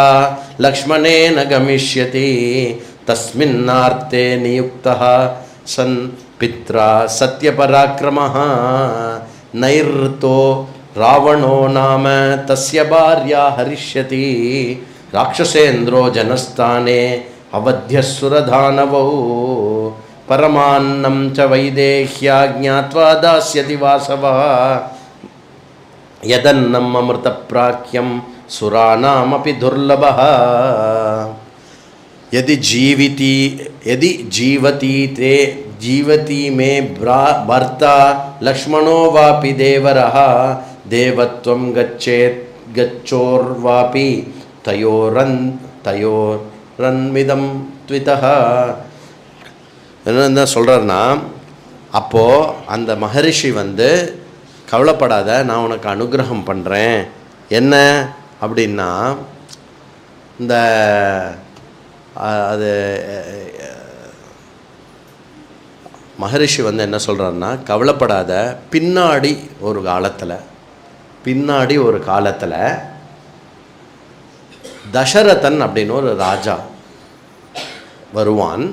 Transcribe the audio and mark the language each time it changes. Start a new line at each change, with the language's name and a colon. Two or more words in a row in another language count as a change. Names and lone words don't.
Sanskrit: लक्ष्मणेन गमिष्यति तस्मिन्नर्थे नियुक्तः सन् पित्रा सत्यपराक्रमः नैरृतो रावणो नाम तस्य भार्या हरिष्यति राक्षसेन्द्रो जनस्थाने अवध्यसुरदानवो परमान्नं च वैदेह्या ज्ञात्वा दास्यति वासवः यदन्नम् अमृत प्राख्यं सुराणामपि दुर्लभः यदि जीवती ते जीवती मे भर्ता लक्ष्मणो वापि देवरः देवत्वं गच्छोर्वापि तयोरन्मिदं त्वितः.
Tamil: என்ன சொல்கிறாருன்னா, அப்போது அந்த மகரிஷி வந்து கவலைப்படாத, நான் உனக்கு அனுகிரகம் பண்ணுறேன். என்ன அப்படின்னா, இந்த அது மகரிஷி வந்து என்ன சொல்கிறாருன்னா, கவலைப்படாத, பின்னாடி ஒரு காலத்தில் தசரதன் அப்படின்னு ஒரு ராஜா வருவான்.